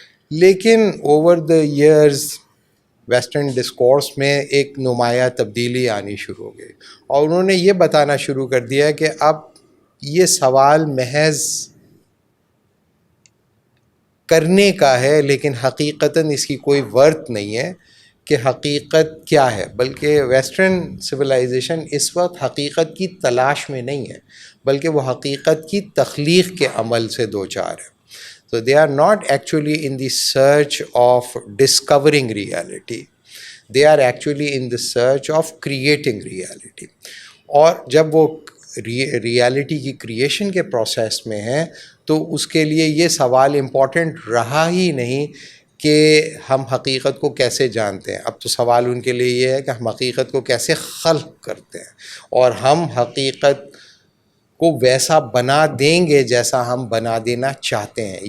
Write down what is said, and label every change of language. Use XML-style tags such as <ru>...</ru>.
<ur>لیکن over the years western discourse میں ایک نمایاں تبدیلی آنی شروع ہو گئی، اور انہوں نے یہ بتانا شروع کر دیا کہ اب یہ سوال محض کرنے کا ہے، لیکن حقیقتاً اس کی کوئی ورت نہیں ہے کہ حقیقت کیا ہے. بلکہ ویسٹرن سویلائزیشن اس وقت حقیقت کی تلاش میں نہیں ہے، بلکہ وہ حقیقت کی تخلیق کے عمل سے دوچار ہے.</ur> <en>So they are not actually in the search of discovering reality. They are actually in the search of creating reality.</en> <ur>اور جب وہ ریالٹی کی کریشن کے پروسیس میں ہیں تو اس کے لیے یہ سوال امپورٹنٹ رہا ہی نہیں کہ ہم حقیقت کو کیسے جانتے ہیں. اب تو سوال ان کے لیے یہ ہے کہ ہم حقیقت کو کیسے خلق کرتے ہیں اور ہم حقیقت کو ویسا بنا دیں گے جیسا ہم بنا دینا چاہتے ہیں.</ur>